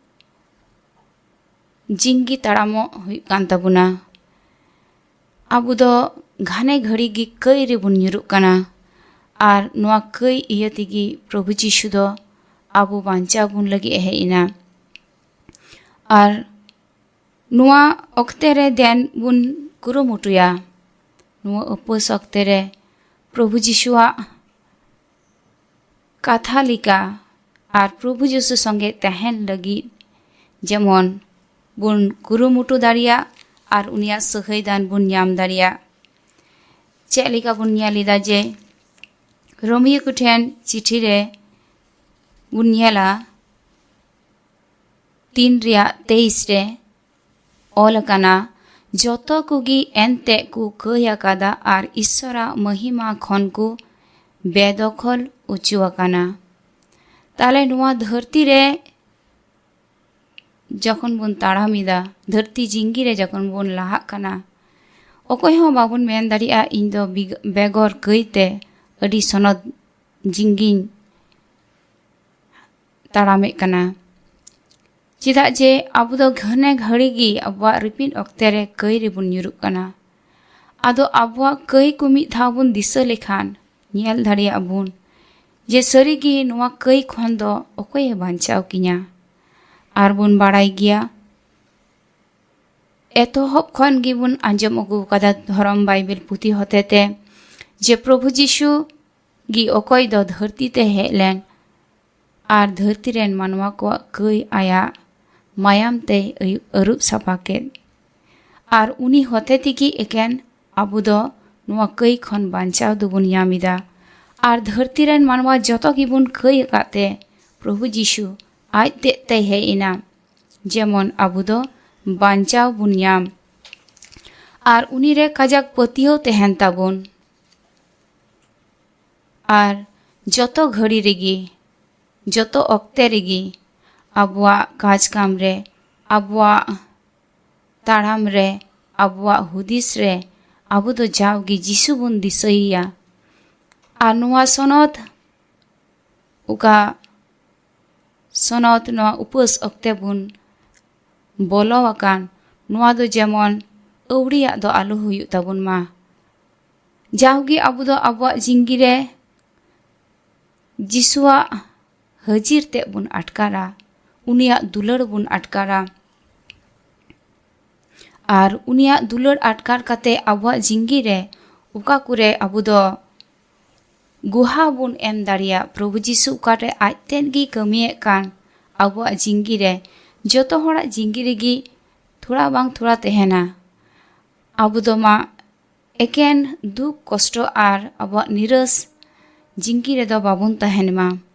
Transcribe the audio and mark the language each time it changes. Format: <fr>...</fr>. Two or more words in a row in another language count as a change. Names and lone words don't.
<unr>जिंगी ताड़ामो हुयुग कान ताबुना आबो दो घाने घड़ी गी कई रे बुन nyuruk काना और नुआ कई इया तिगी प्रभु जीशु दो आबो बांचा बुन लगी हेइना और नुआ अक्ते रे देन बुन कुरुमुटुया नुआ उपवास अक्ते रे प्रभु जीशुआ कथा लिका और प्रभु जीशु संगे तहन लगी जेमन बुन कुरुमुटु दारिया और उनिया सहाय दान बुन नाम दारिया चेक लिका बुन नेलिदा जे रोमियो कुठेन चिठी रे बुन नेला 3:23 रे ऑल काना जोतो कुगी एनते कु कया कादा और ईश्वरा महिमा खन को बेदखल उचुआ काना ताले नुआ धरती रे जखन बुन ताड़ामिदा धरती जिंगी रे जखन बुन लाहा काना अकय हो बाबुन मेन दारिया इन दो बेगर कईते अडी सनद जिंगिन ताड़ामे काना चिदा जे आबो दो घने घड़ी गी आबुआ रिपिन अक्ते रे कई रे बुन nyuruk काना आदो आबुआ कई को मिद धाव बुन दिसा लेखान नेल दारिया बुन जे सरीगी नुआ कई खन दो अकय बांचाव किना आर बुन बाड़ाई गिया एतोहब खन गी बुन आंजम अगु कादा धरम बाइबल पुथी होतेते जे प्रभु जीशु गी अकय दो धरती ते हेलेन आर धरती रेन मानवा को कई आया मायाम ते अरुप साफा केद आर उनी होते तिगी एकेन आबो दो नुआ कई खन बांचाव दुबुन यामिदा आर धरती रेन मानवा जतो गिबुन कई काते प्रभु जीशु आज ते हेइना जेमन आबो दो बांचाव बुन याम आर उनी रे काजाक पतियो तहन ताबुन आर जतो घड़ी रेगी जतो अक्ते रेगी आबुआ काज काम रे आबुआ ताड़ाम रे आबुआ हुदिस रे आबो दो जावगी जीशु बुन दिसइया आर नुआ सनत उका सनत नुआ उपवास अक्ते बुन बोलो आकान नुआ दो जेमन अवड़िया दो आलु हुयु ताबुन मा जावगी आबो दो आबुआ जिंगी रे जीशुआ हजिर ते बुन अटकारा उनिया दुलड़ बुन अटकारा और उनिया दुलड़ अटकार काते आबुआ जिंगी रे उका कुरे आबो दो गुहा बुन एम दारिया प्रभु जीशु उकाटे आज तेन गी कमिए कान आबुआ जिंगी रे जतो होड़ा जिंगी रेगी थोड़ा बांग थोड़ा तहना आबो दो मा एकेन दुख कष्ट और आबुआ निरस जिंगी रे दो बाबुन तहन मा</unr>